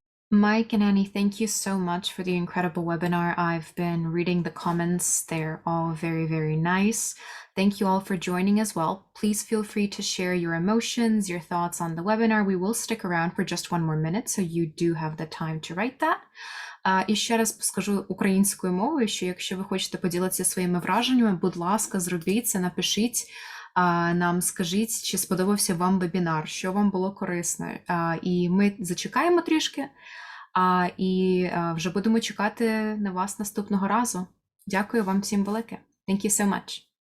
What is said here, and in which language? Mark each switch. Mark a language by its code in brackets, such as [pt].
[en] Mike and Annie, thank you so much for the incredible webinar. I've been reading the comments. They're all very, very nice. Thank you all for joining as well. Please feel free to share your emotions, your thoughts on the webinar. We will stick around for just 1 more minute, so you do have the time to write that. [uk] І ще раз скажу українською мовою, що якщо ви хочете поділитися своїми враженнями, будь ласка, зробіть це, напишіть нам, скажіть, чи сподобався вам вебінар, що вам було корисно. І ми зачекаємо трішки, і вже будемо чекати на вас наступного разу. Дякую вам всім велике. [en] Thank you so much.